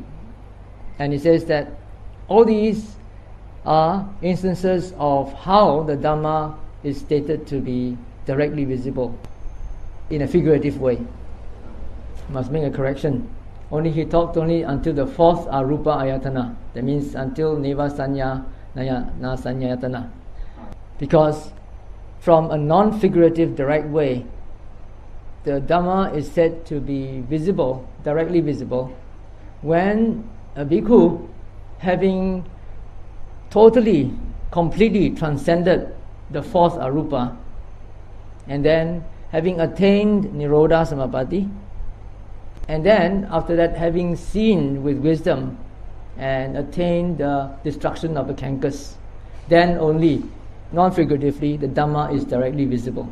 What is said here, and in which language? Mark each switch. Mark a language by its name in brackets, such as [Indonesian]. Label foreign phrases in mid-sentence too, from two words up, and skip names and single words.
[English] And he says that all these are instances of how the Dhamma is stated to be directly visible in a figurative way. Must make a correction. He talked only until the fourth [Pali] arupa ayatana. [English] That means until [Pali] neva sanya na sanyayatana. [English] Because from a non-figurative direct way, the Dhamma is said to be visible, directly visible, when a bhikkhu, having totally, completely transcended the fourth arupa, and then having attained [Pali] Nirodha Samapatti, [English] and then after that having seen with wisdom and attained the destruction of the cankas, then only, non-figuratively, the Dhamma is directly visible.